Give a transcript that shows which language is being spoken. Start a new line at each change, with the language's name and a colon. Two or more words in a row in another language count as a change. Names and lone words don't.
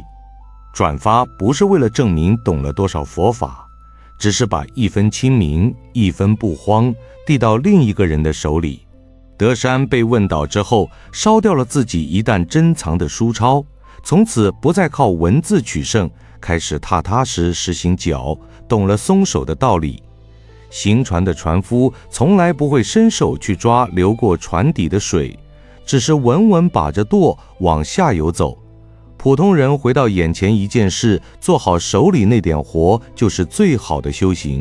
Chinese: 轉發不是為了證明懂了多少佛法，只是把一分清明，一分不慌遞到另一個人的手裡。德山被問倒之後，燒掉了自己一旦珍藏的書抄，從此不再靠文字取勝，開始踏踏實實行腳，懂了鬆手的道理。行船的船夫從來不會伸手去抓流過船底的水，只是穩穩把着舵往下游走。普通人回到眼前一件事，做好手裡那點活，就是最好的修行。